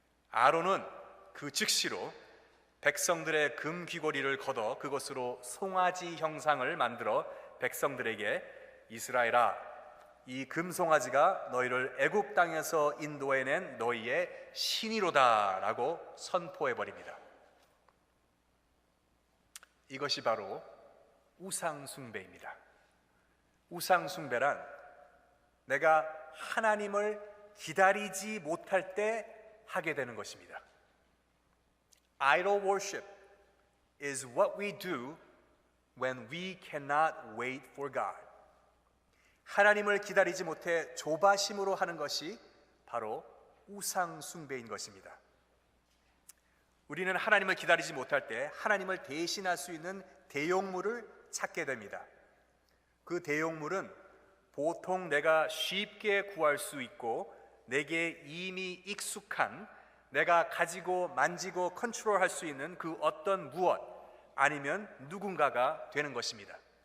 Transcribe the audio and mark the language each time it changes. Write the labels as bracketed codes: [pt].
[ko] 아론은 그 즉시로 백성들의 금 귀걸이를 걷어 그것으로 송아지 형상을 만들어 백성들에게 이스라엘아, 이 금송아지가 너희를 애굽 땅에서 인도해낸 너희의 신이로다 라고 선포해버립니다. 이것이 바로 우상숭배입니다. 우상숭배란 내가 하나님을 기다리지 못할 때 하게 되는 것입니다. [en] Idol worship is what we do when we cannot wait for God. [ko] 하나님을 기다리지 못해 조바심으로 하는 것이 바로 우상숭배인 것입니다. 우리는 하나님을 기다리지 못할 때 하나님을 대신할 수 있는 대용물을 찾게 됩니다. 그 대용물은 보통 내가 쉽게 구할 수 있고 내게 이미 익숙한, 내가 가지고 만지고 컨트롤할 수 있는 그 어떤 무엇 아니면 누군가가 되는 것입니다.